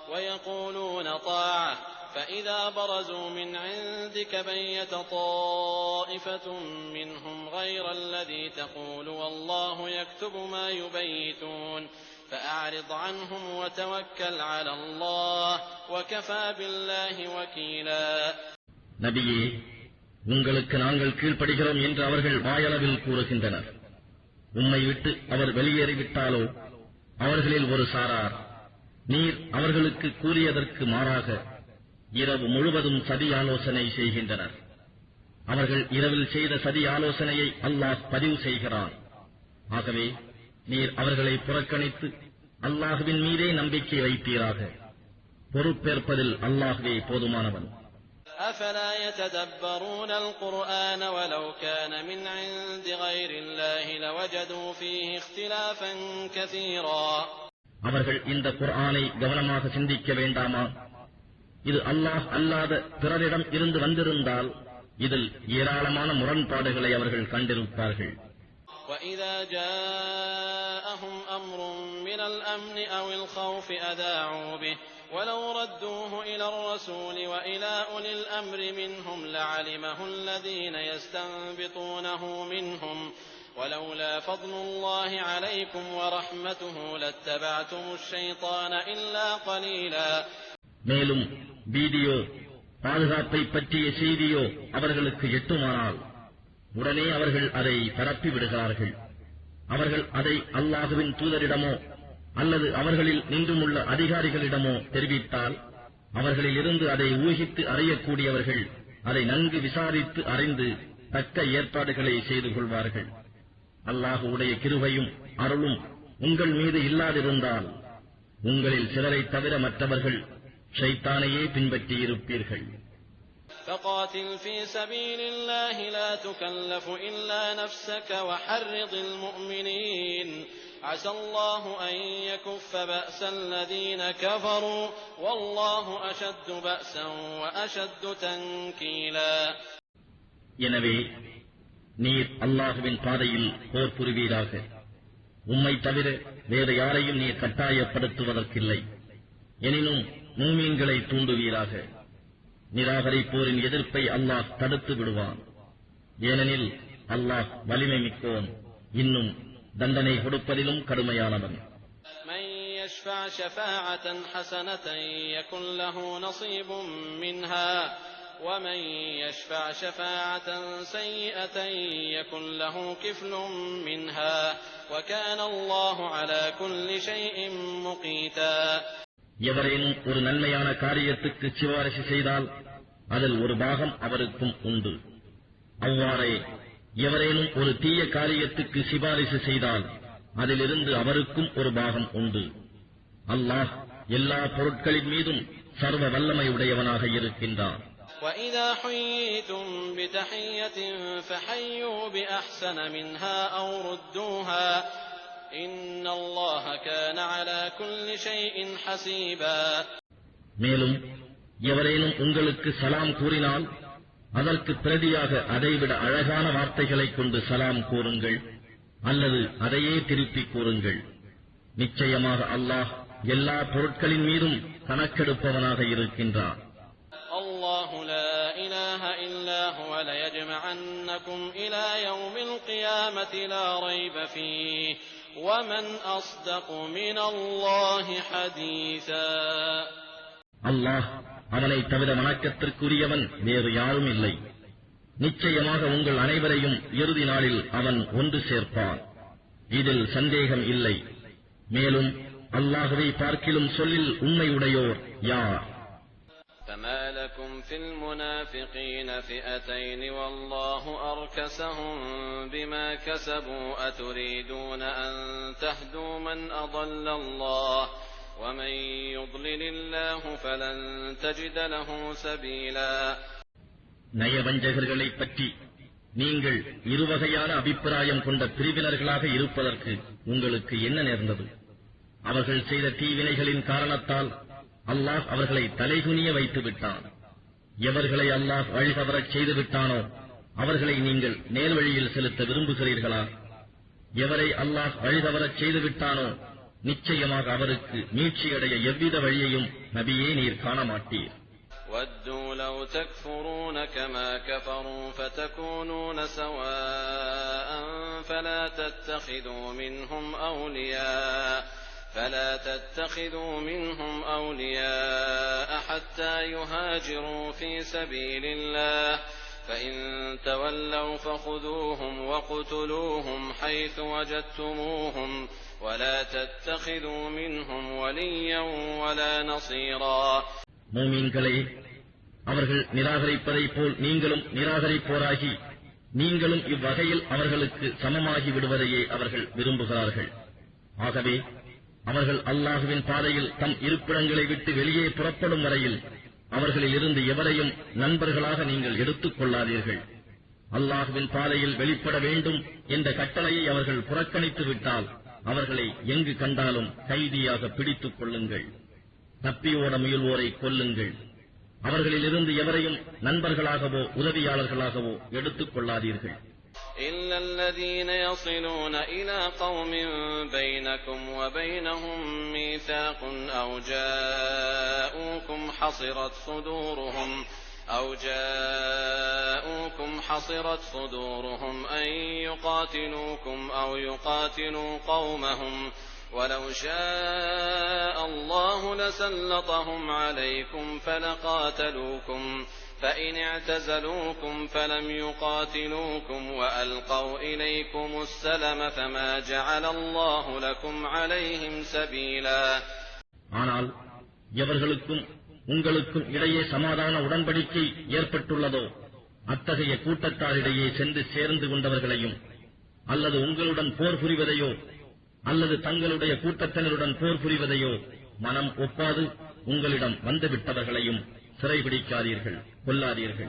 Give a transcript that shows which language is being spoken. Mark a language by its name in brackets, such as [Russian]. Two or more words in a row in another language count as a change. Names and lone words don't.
[Arabic] ويقولون طاعة فإذا برزوا من عندك بيت طائفة منهم غير الذي تقول والله يكتب ما يبيتون فأعرض عنهم وتوكل على الله وكفى بالله وكيلا. [Tamil] நபியே, உங்களுக்கு நாங்கள் கீழ்ப்படுகிறோம் என்று அவர்கள் வாயளவில் கூறுகின்றனர். உம்மை விட்டு அவர் வெளியேறிவிட்டாலோ அவர்களில் ஒரு சாரார் நீர் அவர்களுக்கு கூறியதற்கு மாறாக இரவு முழுவதும் சதி ஆலோசனை செய்கின்றனர். அவர்கள் இரவில் செய்த சதி ஆலோசனையை அல்லாஹ் பதிவு செய்கிறான். ஆகவே நீர் அவர்களை புறக்கணித்து அல்லாஹ்வின் மீதே நம்பிக்கை வைப்பீராக. பொறுப்பேற்பதில் அல்லாஹ்வே போதுமானவன். [Arabic] أفلا يتدبرون القرآن ولو كان من عند غير الله لوجدوا فيه اختلافا كثيرا. [Tamil] அவர்கள் இந்த குர்ஆனை கவனமாக சிந்திக்க வேண்டாமா? இது அல்லாஹ் அல்லாத பிறரிடம் இருந்து வந்திருந்தால் இதில் ஏராளமான முரண்பாடுகளை அவர்கள் கண்டிருப்பார்கள். [Arabic] وَإِذَا جَاءَهُمْ أَمْرٌ مِّنَ الْأَمْنِ أَوِ الْخَوْفِ أَذَاعُوا بِهِ وَلَوْ رَدُّوهُ إِلَى الرَّسُولِ وَإِلَى أُولِي الْأَمْرِ مِنْهُمْ لَعَلِمَهُ الَّذِينَ يَسْتَنبِطُونَهُ مِنْهُمْ وَلَوْلَا فَضْلُ اللَّهِ عَلَيْكُمْ وَرَحْمَتُهُ لَاتَّبَعْتُمُ الشَّيْطَانَ إِلَّا قَلِيلًا. [Tamil] மேலும் வீடியோ பாதுகாப்பை பற்றிய செய்தியோ அவர்களுக்கு எட்டுமானால் உடனே அவர்கள் அதை பரப்பி விடுகிறார்கள். அவர்கள் அதை அல்லாஹுவின் தூதரிடமோ அல்லது அவர்களில் நின்றுமுள்ள அதிகாரிகளிடமோ தெரிவித்தால் அவர்களில் இருந்து அதை ஊகித்து அறியக்கூடியவர்கள் அதை நன்கு விசாரித்து அறிந்து தக்க ஏற்பாடுகளை செய்து கொள்வார்கள். அல்லாஹுடைய கிருபையும் அருளும் உங்கள் மீது இல்லாதிருந்தால் உங்களில் சிலரை தவிர மற்றவர்கள் ஷைத்தானையே பின்பற்றியிருப்பீர்கள். [Arabic] فقاتل في سبيل الله لا تكلف إلا نفسك وحرض المؤمنين عسى الله أن يكف بأس الذين كفروا والله أشد بأسا وأشد تنكيلا. [Tamil] எனவே நீர் அல்லாஹ்வின் பாதையில் போர் புரிவீராக. உம்மை தவிர வேறு யாரையும் நீர் கட்டாயப்படுத்துவதற்கில்லை. எனினும் மூமீன்களை தூண்டுவீராக. நிராகரிப்போரின் எதிர்ப்பை அல்லாஹ் தடுத்து விடுவான். ஏனெனில் அல்லாஹ் வலிமை மிக்கோன், இன்னும் தண்டனை கொடுப்பதிலும் கடுமையானவன். [Arabic] من يشفع شفاعة حسنة يكن له نصيب منها ومن يشفع شفاعة سيئة يكن له كفل منها وكان الله على كل شيء مقيتا. [Tamil] எவரேனும் ஒரு நன்மையான காரியத்துக்கு சிபாரிசு செய்தால் அதில் ஒரு பாகம் அவருக்கும் உண்டு. அவ்வாறே எவரேனும் ஒரு தீய காரியத்துக்கு சிபாரிசு செய்தால் அதிலிருந்து அவருக்கும் ஒரு பாகம் உண்டு. அல்லாஹ் எல்லா பொருட்களின் மீதும் சர்வ வல்லமை உடையவனாக இருக்கின்றான். [Arabic] وَإِذَا حُيِّيتُم بِتَحِيَّةٍ فَحَيُّوا بِأَحْسَنَ مِنْهَا أَوْ رُدُّوهَا إِنَّ اللَّهَ كَانَ عَلَى كُلِّ شَيْءٍ حَسِيبًا. [Tamil] மேலும் எவரேனும் உங்களுக்கு சலாம் கூறினால் அதற்கு பிரதியாக அதைவிட அழகான வார்த்தைகளைக் கொண்டு சலாம் கூறுங்கள் அல்லது அதையே திருப்பிக் கூறுங்கள். நிச்சயமாக அல்லாஹ் எல்லா பொருட்களின் மீதும் கணக்கெடுப்பவனாக இருக்கின்றான். [Arabic] الله لا إله إلا هو ليجمعنكم إلى يوم القيامة لا ريب فيه ومن أصدق من الله حديثا. [Tamil] அல்லாஹ் அவனை தவிர வணக்கத்திற்குரியவன் வேறு யாரும் இல்லை. நிச்சயமாக உங்கள் அனைவரையும் இறுதி நாளில் அவன் ஒன்று சேர்ப்பான். இதில் சந்தேகம் இல்லை. மேலும் அல்லாஹ்வை பார்க்கிலும் சொல்லில் உண்மையுடையோர் யார்? [Arabic] فما لكم في المنافقين فئتين والله أركسهم بما كسبوا أتريدون أن تهدوا من أضل الله ومن يضلل الله فلن تجد له سبيلا. [Tamil] நயவஞ்சகர்களைப் பற்றி நீங்கள் இருவகையான அபிப்பிராயம் கொண்ட பிரிவினர்களாக இருப்பதற்கு உங்களுக்கு என்ன நேர்ந்தது? அவர்கள் செய்த தீவினைகளின் காரணத்தால் அல்லாஹ் அவர்களை தலைகுனிய வைத்து விட்டான். எவர்களை அல்லாஹ் வழிதவறச் செய்து விட்டானோ அவர்களை நீங்கள் நேர்வழியில் செலுத்த விரும்புகிறீர்களா? எவரை அல்லாஹ் வழிதவறச் செய்து விட்டானோ நிச்சயமாக அவருக்கு மீட்சியடைய எவ்வித வழியையும் நபியே நீர் காண மாட்டீர். [Arabic] وَدُّوا لَوْ تَكْفُرُونَ كَمَا كَفَرُوا فَتَكُونُونَ سَوَاءً فَلَا تَتَّخِذُوا مِنْهُمْ أَوْلِيَاءَ حَتَّى يُهَاجِرُوا فِي سَبِيلِ اللَّهِ فَإِن تَوَلَّوْا فَخُذُوهُمْ وَاقْتُلُوهُمْ حَيْثُ وَجَدتُّمُوهُمْ وَلَا تَتَّخِذُوا مِنْهُمْ وَلِيًّا وَلَا نَصِيرًا. [Tamil] மூமின்களே, அவர்கள் நிராகரிப்பதைப் போல் நீங்களும் நிராகரிப்போராகி நீங்களும் இவ்வகையில் அவர்களுக்கு சமமாகி விடுவதையே அவர்கள் விரும்புகிறார்கள். ஆகவே அவர்கள் அல்லாஹுவின் பாதையில் தம் இருப்பிடங்களை விட்டு வெளியே புறப்படும் வரையில் அவர்களில் இருந்து எவரையும் நண்பர்களாக நீங்கள் எடுத்துக் கொள்ளாதீர்கள். அல்லாஹுவின் பாதையில் வெளிப்பட வேண்டும் என்ற கட்டளையை அவர்கள் புறக்கணித்து விட்டால் அவர்களை எங்கு கண்டாலும் கைதியாக பிடித்துக் கொள்ளுங்கள். தப்பியோட முயல்வோரை கொல்லுங்கள். அவர்களிலிருந்து எவரையும் நண்பர்களாகவோ உதவியாளர்களாகவோ எடுத்துக் கொள்ளாதீர்கள். [Arabic] إِلَّا الَّذِينَ يَصِلُونَ إِلَى قَوْمٍ بَيْنَكُمْ وَبَيْنَهُم مِّيثَاقٌ أَوْ جَاءُوكُمْ حَصِرَتْ صُدُورُهُمْ أَن يُقَاتِلُوكُمْ أَوْ يُقَاتِلُوا قَوْمَهُمْ وَلَوْ شَاءَ اللَّهُ لَسَلَّطَهُمْ عَلَيْكُمْ فَلَقَاتَلُوكُمْ فَإِنِ اعْتَزَلُوكُمْ فَلَمْ يُقَاتِلُوكُمْ وَأَلْقَوْا إِلَيْكُمُ السَّلَمَ فَمَا جَعَلَ اللَّهُ لَكُمْ عَلَيْهِمْ سَبِيلًا. [Tamil] ஆனால் எவர்களுக்கும் உங்களுக்கும் இடையே சமாதான உடன்படிக்கை ஏற்பட்டுள்ளதோ அத்தகைய கூட்டத்தாரிடையே சென்று சேர்ந்து கொண்டவர்களையும் அல்லது உங்களுடன் போர் புரிவதையோ அல்லது தங்களுடைய கூட்டத்தினருடன் போர் புரிவதையோ மனம் ஒப்பாது உங்களிடம் வந்துவிட்டவர்களையும் சிறைபிடிக்காதீர்கள், கொல்லாதீர்கள்.